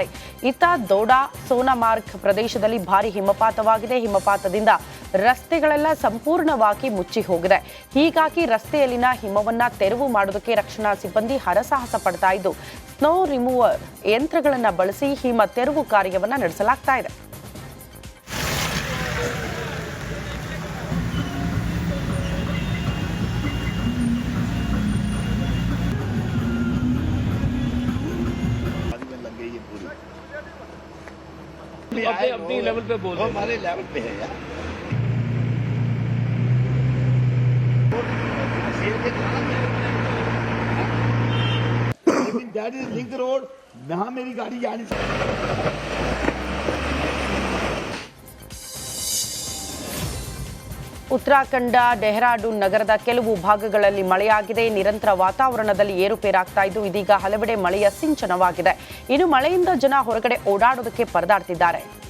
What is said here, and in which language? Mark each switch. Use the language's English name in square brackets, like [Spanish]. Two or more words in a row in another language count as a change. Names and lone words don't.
[Kannada] ಇತ್ತ ದೋಡಾ ಸೋನಾಮಾರ್ಗ್ ಪ್ರದೇಶದಲ್ಲಿ ಭಾರೀ ಹಿಮಪಾತವಾಗಿದೆ. ಹಿಮಪಾತದಿಂದ ರಸ್ತೆಗಳೆಲ್ಲ ಸಂಪೂರ್ಣವಾಗಿ ಮುಚ್ಚಿ ಹೋಗಿದೆ. ಹೀಗಾಗಿ ರಸ್ತೆಯಲ್ಲಿನ ಹಿಮವನ್ನ ತೆರವು ಮಾಡೋದಕ್ಕೆ ರಕ್ಷಣಾ ಸಿಬ್ಬಂದಿ ಹರಸಾಹಸ ಪಡ್ತಾ ಇದ್ದು [English] snow remover [Kannada] ಯಂತ್ರಗಳನ್ನು ಬಳಸಿ ಹಿಮ ತೆರವು ಕಾರ್ಯವನ್ನ ನಡೆಸಲಾಗ್ತಾ ಇದೆ. [Hindi] अपनी लेवल पे बोल हमारे लेवल पे है यार। लेकिन [English] that is link road, [Hindi] वहां मेरी गाड़ी जा नहीं सकती। [Kannada] ಉತ್ತರಾಖಂಡ ಡೆಹ್ರಾಡೂನ್ ನಗರದ ಕೆಲವು ಭಾಗಗಳಲ್ಲಿ ಮಳೆಯಾಗಿದೆ. ನಿರಂತರ ವಾತಾವರಣದಲ್ಲಿ ಏರುಪೇರಾಗ್ತಾ ಇದ್ದು ಇದೀಗ ಹಲವೆಡೆ ಮಳೆಯ ಸಿಂಚನವಾಗಿದೆ. ಇನ್ನು ಮಳೆಯಿಂದ ಜನ ಹೊರಗಡೆ ಓಡಾಡೋದಕ್ಕೆ ಪರದಾಡ್ತಿದ್ದಾರೆ.